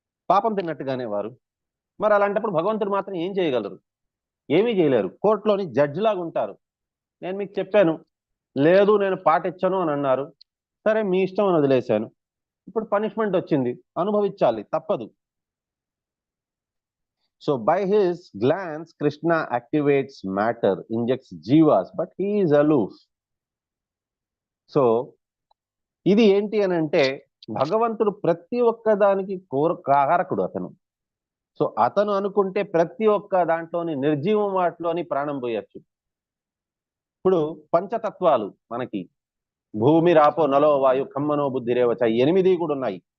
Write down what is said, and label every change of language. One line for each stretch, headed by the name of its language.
Telugu: పాపం తిన్నట్టుగానే వారు. మరి అలాంటప్పుడు భగవంతుడు మాత్రం ఏం చేయగలరు? ఏమీ చేయలేరు. కోర్టులోని జడ్జి లాగా ఉంటారు. నేను మీకు చెప్పాను, లేదు నేను పాటించను అని అన్నారు, సరే మీ ఇష్టం అని వదిలేశాను. ఇప్పుడు పనిష్మెంట్ వచ్చింది, అనుభవించాలి, తప్పదు.
English: So by his glance, Krishna activates matter, injects jivas, but he is aloof.
Telugu: So ఇది ఏంటి అని అంటే భగవంతుడు ప్రతి ఒక్క దానికి కారకుడు అతను. సో అతను అనుకుంటే ప్రతి ఒక్క దాంట్లోని నిర్జీవం వాటిలోని ప్రాణం పోయొచ్చు. ఇప్పుడు పంచతత్వాలు మనకి
Sanskrit: భూమి రాపో నలో వాయు ఖమ్మనో బుద్ధి రేవచ
Telugu: 8 కూడా ఉన్నాయి.